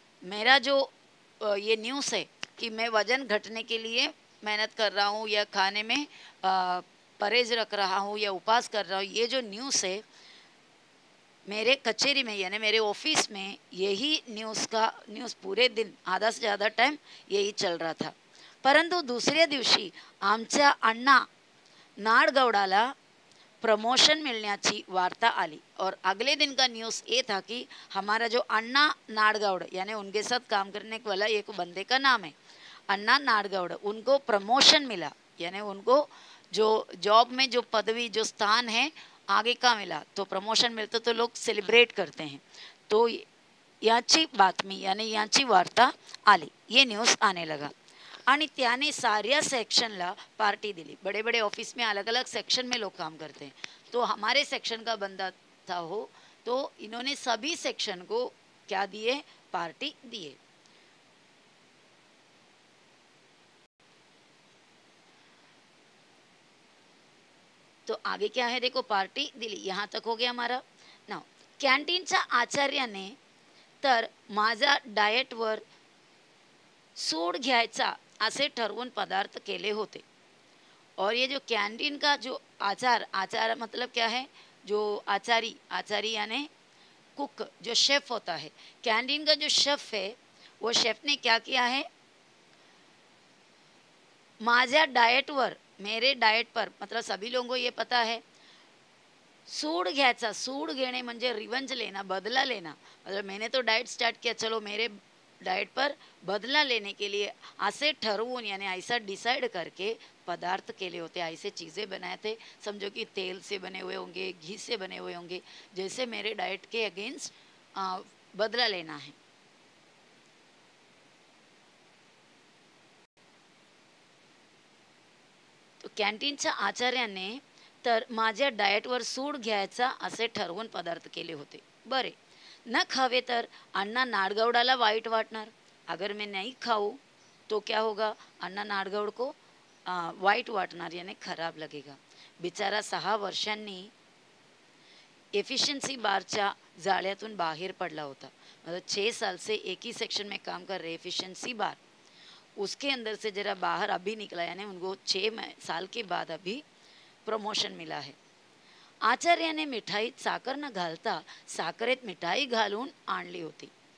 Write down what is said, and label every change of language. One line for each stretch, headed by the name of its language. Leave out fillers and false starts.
Hindi: मेरा जो ये न्यूज़ है कि मैं वजन घटने के लिए मेहनत कर रहा हूँ या खाने में परहेज रख रहा हूँ या उपवास कर रहा हूँ, ये जो न्यूज़ है मेरे कचेरी में यानी मेरे ऑफिस में यही न्यूज़ पूरे दिन आधा से ज़्यादा टाइम यही चल रहा था.
Marathi: परंतु दुसऱ्या दिवशी आमच्या अण्णा नाडगौडाला प्रमोशन मिलण्याची वार्ता आली.
Hindi: और अगले दिन का न्यूज़ ये था कि हमारा जो अन्ना नाडगौड़ यानी उनके साथ काम करने वाला एक बंदे का नाम है अन्ना नाडगौड़, उनको प्रमोशन मिला. यानी उनको जो जॉब में जो पदवी जो स्थान है आगे का मिला. तो प्रमोशन मिलतं तो लोग सेलिब्रेट करते हैं. तो
Marathi: याची बातमी
Hindi: यानी
Marathi: याची वार्ता आली,
Hindi: ये न्यूज़ आने लगा.
Marathi: आणि त्याने साऱ्या सेक्शनला पार्टी दिली.
Hindi: बड़े बड़े ऑफिस में अलग अलग सेक्शन में लोग काम करते हैं. तो हमारे सेक्शन का बंदा था हो, तो इन्होंने सभी सेक्शन को क्या दिए, पार्टी दिए. तो आगे क्या है देखो,
Marathi: पार्टी दिली,
Hindi: यहाँ तक हो गया हमारा.
Marathi: नाव कॅन्टीनच्या आचार्याने तर माझा डाएटवर सूड घ्यायचा असे ठरवून पदार्थ केले होते.
Hindi: और ये जो कैंटीन का जो आचार मतलब क्या है, जो आचारी यानी कुक जो शेफ़ होता है, कैंटीन का जो शेफ़ है वो शेफ़ ने क्या किया है,
Marathi: माझ्या डाएटवर
Hindi: मेरे डाएट पर मतलब सभी लोगों को ये पता है
Marathi: सूड घ्यायचा, सूड घेणे म्हणजे
Hindi: रिवेंज लेना, बदला लेना. मतलब मैंने तो डाइट स्टार्ट किया, चलो मेरे डाइट पर बदला लेने के लिए ऐसे ठरवून यानी ऐसा डिसाइड करके
Marathi: पदार्थ केले होते,
Hindi: ऐसे चीज़ें बनाए थे. समझो कि तेल से बने हुए होंगे, घी से बने हुए होंगे, जैसे मेरे डाइट के अगेंस्ट बदला लेना है.
Marathi: तो कॅन्टीनच्या आचार्याने तर माझ्या डाएटवर सूड घ्यायचा असे ठरवून पदार्थ केले होते. बरे न खावे तर अण्णा नाडगौडाला वाईट वाटणार.
Hindi: अगर मैं नहीं खाऊं तो क्या होगा, अण्णा नाडगौड को
Marathi: वाईट वाटणार
Hindi: यानी खराब लगेगा.
Marathi: बिचारा 6 वर्षांनी एफिशिएंसी बारच्या जाळ्यातून बाहेर पडला होता.
Hindi: मतलब 6 साल से एक ही सेक्शन में काम कर रहे एफिशिएंसी बार, उसके अंदर से जरा बाहर अभी निकला, यानी उनको 6 साल के बाद अभी प्रमोशन मिला है.
Marathi: आचार्याने मिठाईत साखर न घालता साखरेत मिठाई घालून आणली होती.